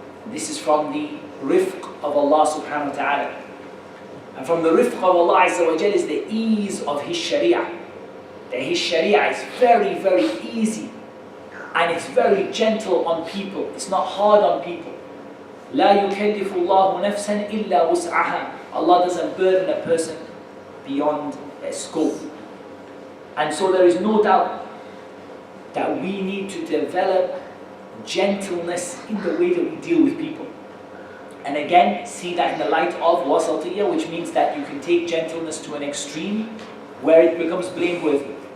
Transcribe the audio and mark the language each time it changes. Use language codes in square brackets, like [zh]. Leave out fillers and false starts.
[en] This is from the rifq of Allah subhanahu wa ta'ala. And from the rifq of Allah Azza wa Jal is the ease of His sharia. That His sharia is very, very easy. And it's very gentle on people. It's not hard on people. [ar] لا يكلف الله نفسا إلا وسعها. [en] Allah doesn't burden a person beyond their scope. And so there is no doubt that we need to develop gentleness in the way that we deal with people. And again, see that in the light of wasatiyya, which means that you can take gentleness to an extreme where it becomes blameworthy.